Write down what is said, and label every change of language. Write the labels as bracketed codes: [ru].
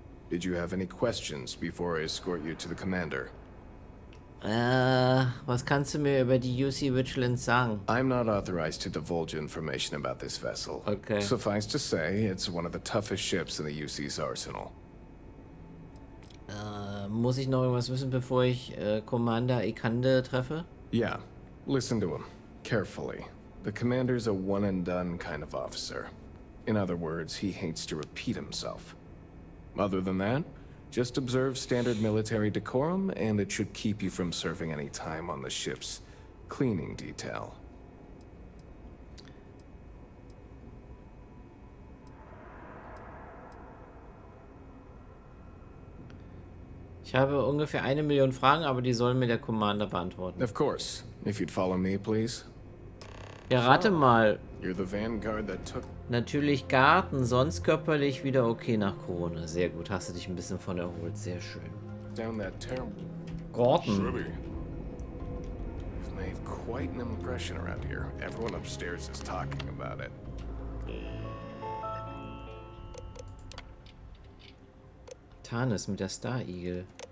[en] Did you have any questions before I escort you to the commander? [de] Was kannst du mir über die UC Vigilance sagen? [en] I'm not authorized to divulge information about this vessel. Okay. Suffice to say, it's one of the toughest ships in the UC's arsenal. [de] Muss ich noch irgendwas wissen, bevor ich Commander Ekande treffe? [en] Yeah, listen to him carefully. The commander's a one-and-done kind of officer. In other words, he hates to repeat himself. Other than that, just observe standard military decorum, and it should keep you from serving any time on the ship's cleaning detail. [de] Ich habe ungefähr 1 Million Fragen, aber die soll mir der Commander beantworten. [en] Of course. If you'd follow me, please. [de] Ja, rate mal. [en] You're the vanguard that took... [de] Natürlich Garten, sonst körperlich wieder okay nach Corona. Sehr gut, hast du dich ein bisschen von erholt. Sehr schön. [en] Down that terrible... [de] Garten. [en] You've made quite an impression around here. Everyone upstairs is talking about it. [de] Tarnis mit der Star Eagle.